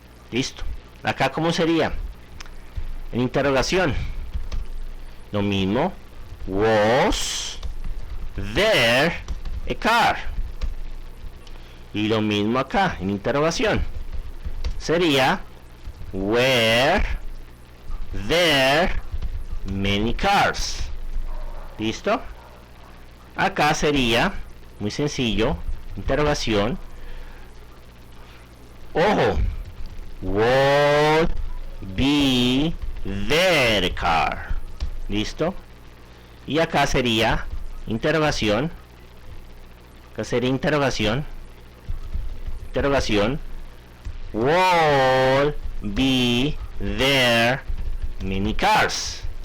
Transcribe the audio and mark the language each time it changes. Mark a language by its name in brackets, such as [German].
[Spanish] Listo. Acá, ¿cómo sería? En interrogación, lo mismo. [English] Was there a car? [Spanish] Y lo mismo acá, en interrogación. Sería [English] were there many cars? [Spanish] ¿Listo? Acá sería muy sencillo, interrogación. Ojo, [English] would be there car? [Spanish] ¿Listo? Y acá sería interrogación. Acá sería interrogación. [English] Would be there many cars?